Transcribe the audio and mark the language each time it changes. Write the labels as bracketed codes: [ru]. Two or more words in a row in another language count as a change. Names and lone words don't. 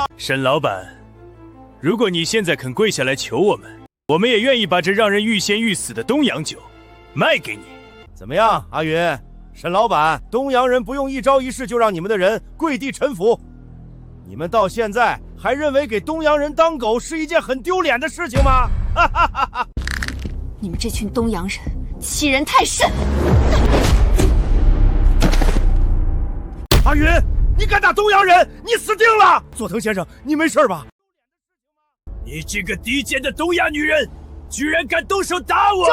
[zh] 沈老闆，如果你現在肯跪下來求我們，我們也願意把這讓人欲仙欲死的東洋酒賣給你。怎麼樣，阿雲？沈老闆，東洋人不用一招一式就讓你們的人跪地臣服，你們到現在還認為給東洋人當狗是一件很丟臉的事情嗎？哈哈哈哈！你們這群東洋人欺人太甚！阿雲，你敢打東洋人，你死定了！佐藤先生，你沒事吧？你這個低賤的東亞女人，居然敢動手打我！